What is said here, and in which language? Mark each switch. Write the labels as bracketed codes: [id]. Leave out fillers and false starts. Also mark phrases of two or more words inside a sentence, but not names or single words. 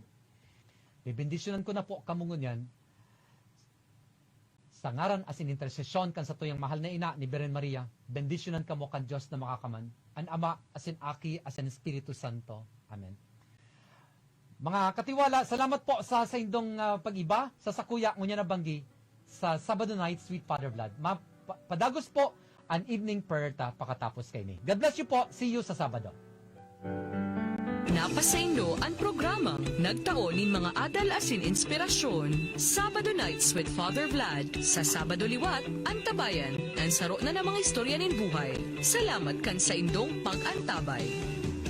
[bik] Bibendisyonan ko na po kamungon yan sa ngaran asin intersesyon kan sa tuyang mahal na ina ni Birhen Maria, bendisyonan kamo kan Diyos na makakaman an Ama, asin Aki, asin Espiritu Santo. Amen. Mga katiwala, salamat po sa indong pag-iba sa sakuya ngunya na banggi sa Sabado Nights with Fr Vlad. Padagos po an evening prayer ta pakatapos kay ni. [en] God bless you po. See you sa Sabado. [bik] Napasaylo ang programang nagtaon nin mga adal asin inspirasyon. Sabado Nights with Fr Vlad. Sa Sabado Liwat, antabayan, ang saro na ng mga istorya nin buhay. Salamat kan sa indong pag-antabay.